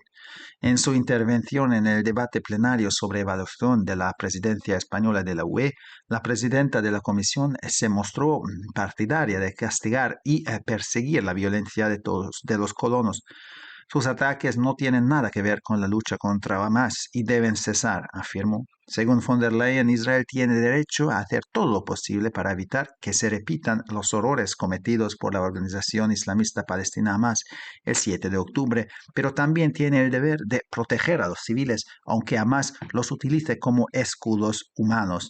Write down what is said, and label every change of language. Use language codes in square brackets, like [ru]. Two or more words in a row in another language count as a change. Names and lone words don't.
[es] En su intervención en el debate plenario sobre evaluación de la presidencia española de la UE, la presidenta de la Comisión se mostró partidaria de castigar y perseguir la violencia de los colonos. Sus ataques no tienen nada que ver con la lucha contra Hamas y deben cesar, afirmó. Según von der Leyen, Israel tiene derecho a hacer todo lo posible para evitar que se repitan los horrores cometidos por la organización islamista palestina Hamas el 7 de octubre, pero también tiene el deber de proteger a los civiles, aunque Hamas los utilice como escudos humanos.